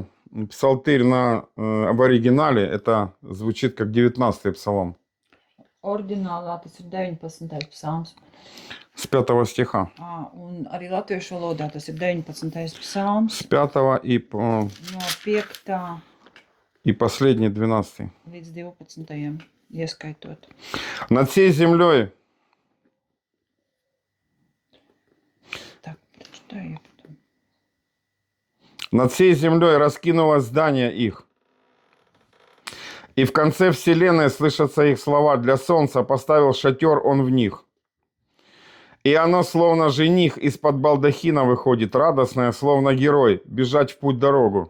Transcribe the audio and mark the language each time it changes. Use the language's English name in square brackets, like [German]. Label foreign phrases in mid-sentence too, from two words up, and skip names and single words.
[Russian] псалтырь в оригинале, это звучит как 19-й псалом. [Latvian] Oriģinālā tas ir 19. psalms. [Russian] С 5 стиха. [Latvian] Un arī latviešu valodā tas ir 19. psalms. [Russian] С 5 [Latvian] No 5. [Russian] и последний 12. [Latvian] Līdz 12. ieskaitot. [Russian] Над всей землей Так, прочитаю я потом. Над всей землей раскинулось здание их. И в конце вселенной слышатся их слова. Для солнца поставил шатер он в них. И оно, словно жених, из-под балдахина выходит, радостное, словно герой, бежать в путь дорогу.